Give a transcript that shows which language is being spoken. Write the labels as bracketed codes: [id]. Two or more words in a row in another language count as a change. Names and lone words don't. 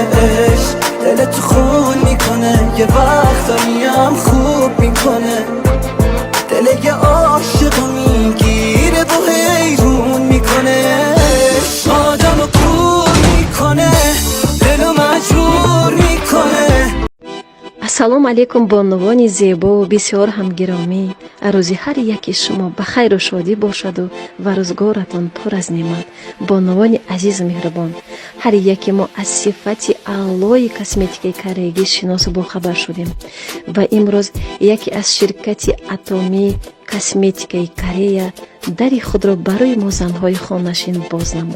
[fa] عشق دلت خون میکنه، یه وقتایی هم خوب میکنه. دل یه عاشقو میگیره و حیرون میکنه. عشق آدمو کور میکنه، دلو مجبور میکنه. [tg] ассалому алейкум бонувони зебову бисёр ҳамгиромӣ. рӯзи ҳар яки шумо ба хайру шодӣ бошаду ва рӯзгоратон пур аз неъмат. бонувони азизу меҳрубон, ҳар яке мо аз сифати аълои косметикаи кореягӣ шиносу бохабар шудем ва имрӯз яке аз ширкати атомии косметикаи Корея дари худро барои мо занҳои хонашин боз намуд.